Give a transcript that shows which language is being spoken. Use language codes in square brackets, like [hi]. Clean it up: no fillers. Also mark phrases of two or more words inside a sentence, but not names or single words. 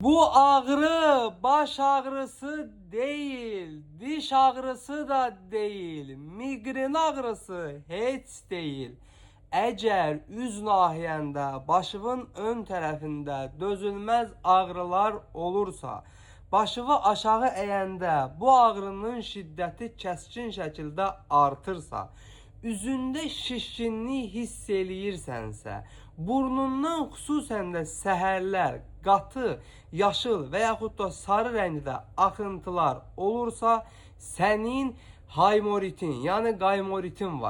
[tr] Bu ağrı baş ağrısı değil, diş ağrısı da değil, migren ağrısı hiç değil. [az] Eğer üz nahiyəndə, başının ön tərəfində dözülməz ağrılar olursa, başını aşağı əyəndə bu ağrının şiddəti kəskin şəkildə artırsa, üzündə şişkinlik hiss eləyirsənsə, burnundan xüsusən də səhərlər qatı, yaşıl və yaxud da sarı rəngdə axıntılar olursa, sənin haymoritin, yəni qaymoritin var.